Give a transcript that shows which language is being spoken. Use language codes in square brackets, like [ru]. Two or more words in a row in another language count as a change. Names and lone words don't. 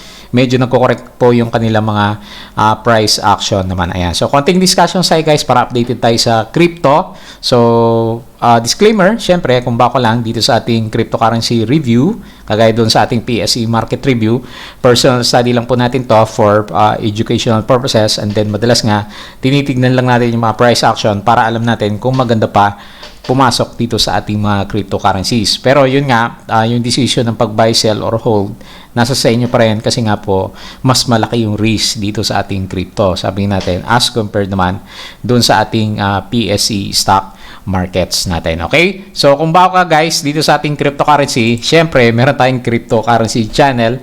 [tl] Medyo nagko-correct po yung kanilang mga [en] price action [tl] naman. Ayan. So, konting discussion sa guys para updated tayo sa crypto. So, disclaimer, syempre, kung bako lang dito sa ating [en] cryptocurrency review, [tl] kagaya doon sa ating [en] PSE market review, personal study [tl] lang po natin to [en] for educational purposes, and then [tl] madalas nga, tinitignan lang natin yung mga [en] price action [tl] para alam natin kung maganda pa pumasok dito sa ating mga cryptocurrencies. Pero yun nga, yung decision ng pag- [en] buy, sell, or hold, [tl] nasa sa inyo pa rin kasi nga po, mas malaki yung risk dito sa ating crypto. Sabi natin, [en] as compared [tl] naman dun sa ating [en] PSE stock markets [tl] natin. Okay? So, kung bago ka guys, dito sa ating cryptocurrency, syempre, meron tayong [en] cryptocurrency channel.